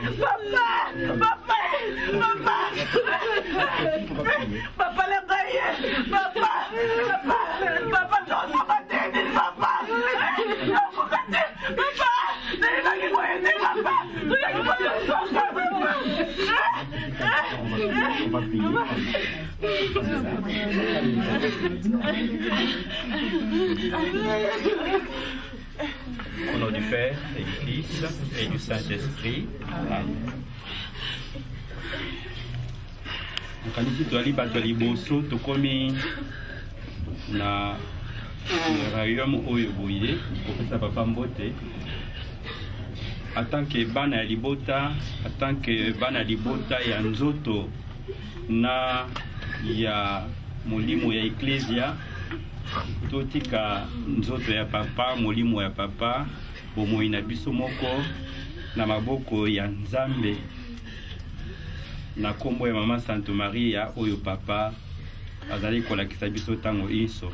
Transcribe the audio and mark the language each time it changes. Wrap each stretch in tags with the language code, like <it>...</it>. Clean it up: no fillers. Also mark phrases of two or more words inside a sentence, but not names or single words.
<pt>Papa, lembra aí! Papa, não sou a dele, papa! Não sou a dele, papa! Ele vai me conhecer, papa! Tu já me conheceu, papa!</pt> <fr>Au nom du Père et du Fils et du Saint-Esprit. Amen.</fr> <ln>Nakanisi toali bato ya liboso tokomi na rayom oyo boye kopesa papa mbote</ln> <fr>en tant que</fr> <ln>bana ya libota,</ln> <fr>en tant que</fr> <ln>bana ya libota ya nzoto na ya molimo ya eklesia, totika nzoto ya papa, molimo ya papa, bomoi na biso moko na maboko ya Nzambe, na kombo ya mama Sainte Maria oyo papa azali kolakisa biso tango iso.</ln>